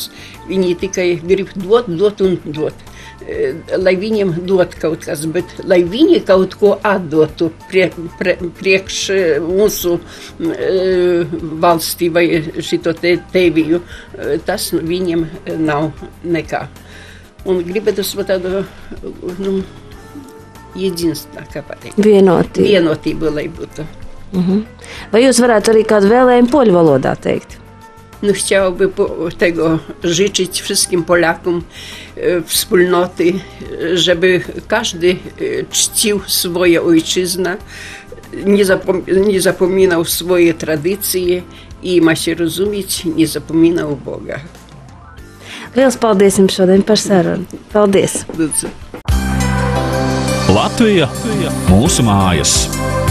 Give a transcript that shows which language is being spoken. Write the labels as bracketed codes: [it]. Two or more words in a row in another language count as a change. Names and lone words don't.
[lv] Viņi tikai grib dot un dot. Lai viņiem dot kaut kas, bet lai viņi kaut ko atdotu priekš mūsu valstī vai šito teviju, tas viņiem nav nekā. Un gribētu tādu, jedinstvu, kā pateikt. Vienotību, lai būtu. Vai jūs varētu arī kādu vēlējumu poļu valodā teikt? [pl] Chciałbym tego życzyć wszystkim Polakom wspólnoty, żeby każdy czcił swoją ojczyznę, nie zapominał swoje tradycje i ma się rozumieć, nie zapominał Boga. [lv] Liels paldies jums šodien par sarunu. Paldies! Lūdzu. Latvija, mūsu mājas!